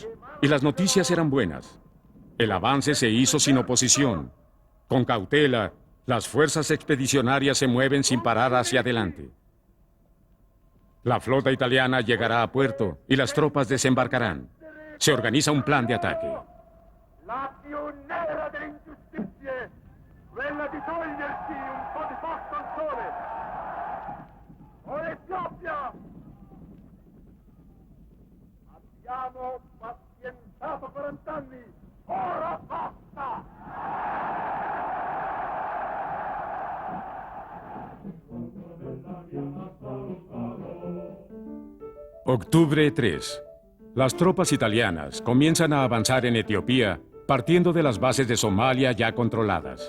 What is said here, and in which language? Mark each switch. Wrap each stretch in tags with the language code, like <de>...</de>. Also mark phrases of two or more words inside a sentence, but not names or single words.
<es>Y las noticias eran buenas. El avance se hizo sin oposición. Con cautela, las fuerzas expedicionarias se mueven sin parar hacia adelante. La flota italiana llegará a puerto y las tropas desembarcarán. Se organiza un plan de ataque.</es> <it>La più nera delle ingiustizie, quella di togliersi un po' di posto al sole. O l'Etiopia! Abbiamo pazientato 40 anni, ora basta!</it> <es>Octubre 3. Las tropas italianas comienzan a avanzar en Etiopía, partiendo de las bases de Somalia ya controladas.</es>